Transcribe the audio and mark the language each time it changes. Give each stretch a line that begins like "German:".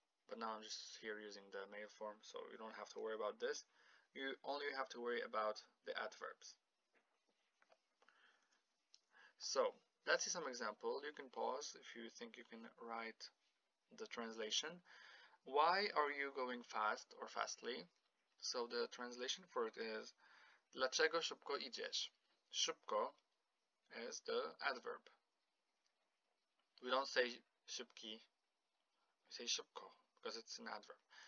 English: But now I'm just here using the male form, so you don't have to worry about this. You only have to worry about the adverbs. So let's see some example. You can pause if you think you can write the translation. Why are you going fast or fastly? So the translation for it is
Polish: dlaczego szybko idziesz?
English: Szybko is the adverb. We don't say szybki, we say szybko because it's an adverb.